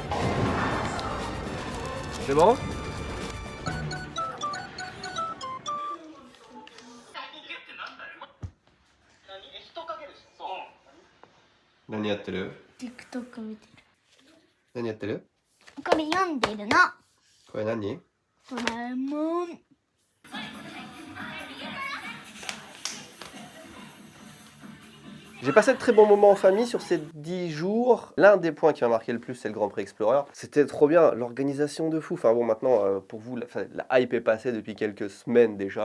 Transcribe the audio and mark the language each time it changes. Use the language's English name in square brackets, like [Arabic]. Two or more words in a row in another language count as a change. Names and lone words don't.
[French] C'est bon? [Japanese] 何やってる? TikTok 見てる。何やってる? これ読んでるの。 [French] Quoi, nani? [Japanese] ドラえもん。 [French] J'ai passé de très bons moments en famille sur ces 10 jours. L'un des points qui m'a marqué le plus, c'est le Grand Prix Explorer. C'était trop bien, l'organisation de fou. Enfin bon, maintenant, pour vous, la hype est passée depuis quelques semaines déjà.